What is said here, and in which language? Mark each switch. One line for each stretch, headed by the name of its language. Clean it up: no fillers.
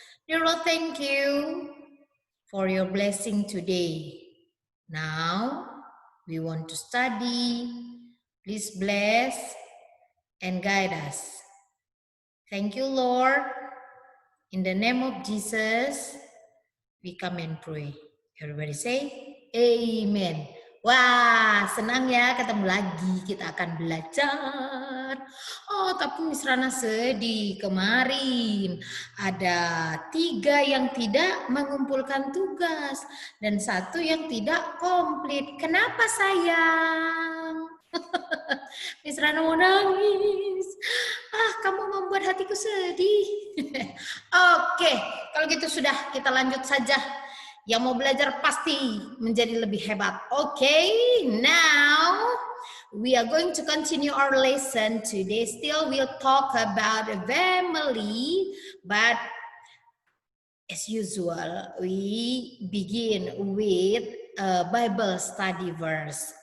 English: Dear Lord, thank you for your blessing today. Now we want to study. Please bless and guide us. Thank you, Lord. In the name of Jesus, we come and pray. Everybody say, Amen.
Indonesian: Wah, senang ya ketemu lagi. Kita akan belajar. Oh, tapi Miss Rana sedih. Kemarin ada 3 yang tidak mengumpulkan tugas dan 1 yang tidak komplit. Kenapa sayang? Miss Rana mau nangis. Kamu membuat hatiku sedih. Oke, kalau gitu sudah kita lanjut saja. Yang mau belajar pasti menjadi lebih hebat.
English: Okay, now we are going to continue our lesson today. Still we'll talk about a family, but as usual, we begin with a Bible study verse.